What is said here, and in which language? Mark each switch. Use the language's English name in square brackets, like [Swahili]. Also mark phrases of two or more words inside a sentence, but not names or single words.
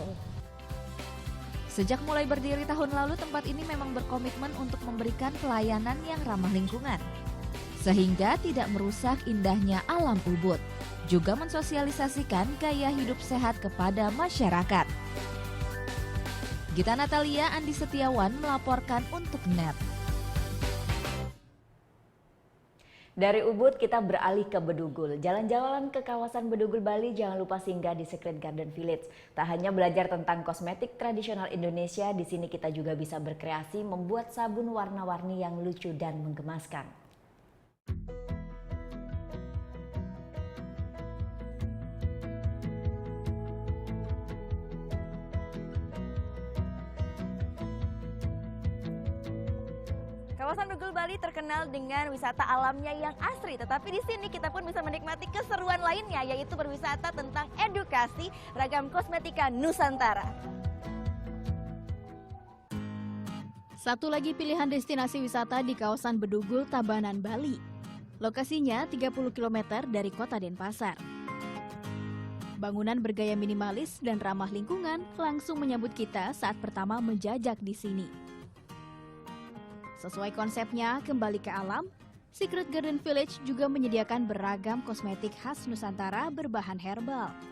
[Indonesian] Sejak mulai berdiri tahun lalu, tempat ini memang berkomitmen untuk memberikan pelayanan yang ramah lingkungan, sehingga tidak merusak indahnya alam Ubud, juga mensosialisasikan gaya hidup sehat kepada masyarakat. Gita Natalia, Andi Setiawan melaporkan untuk NET. Dari Ubud kita beralih ke Bedugul. Jalan-jalan ke kawasan Bedugul Bali jangan lupa singgah di Secret Garden Village. Tak hanya belajar tentang kosmetik tradisional Indonesia, di sini kita juga bisa berkreasi membuat sabun warna-warni yang lucu dan menggemaskan. Kawasan Bedugul Bali terkenal dengan wisata alamnya yang asri, tetapi di sini kita pun bisa menikmati keseruan lainnya, yaitu berwisata tentang edukasi ragam kosmetika Nusantara. Satu lagi pilihan destinasi wisata di kawasan Bedugul, Tabanan, Bali. Lokasinya 30 km dari kota Denpasar. Bangunan bergaya minimalis dan ramah lingkungan langsung menyambut kita saat pertama menjajak di sini. Sesuai konsepnya, kembali ke alam, Secret Garden Village juga menyediakan beragam kosmetik khas Nusantara berbahan herbal.